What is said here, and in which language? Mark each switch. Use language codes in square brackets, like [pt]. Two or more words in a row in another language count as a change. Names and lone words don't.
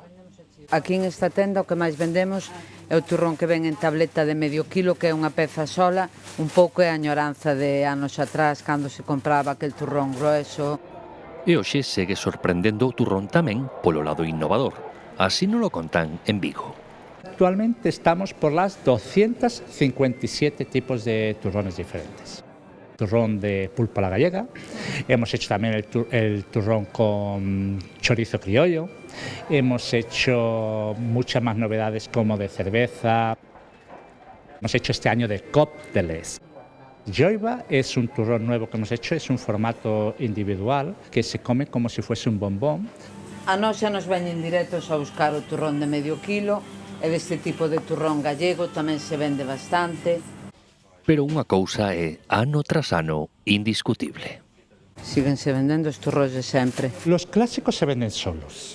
[gl] Aquí en esta tenda o que máis vendemos é o turrón que ven en tableta de medio kilo, que é unha peza sola, un pouco é a añoranza de anos atrás, cando se compraba aquel turrón grueso. E hoxe segue sorprendendo o turrón tamén polo lado innovador. [es] Así non lo contan en Vigo. Actualmente estamos por las 257 tipos de turrones diferentes. Turrón de pulpa a la gallega, hemos hecho también el turrón con chorizo criollo, hemos hecho muchas más novedades como de cerveza, hemos hecho este año de cócteles. Joiba es un turrón nuevo que hemos hecho, es un formato individual que se come como si fuese un bombón. [gl] A nós xa nos veñen directos a buscar o turrón de medio kilo, e deste tipo de turrón gallego tamén se vende bastante. Pero unha cousa é, ano tras ano, indiscutible. Síguense vendendo os turróns de sempre. [es] Los clásicos se venden solos.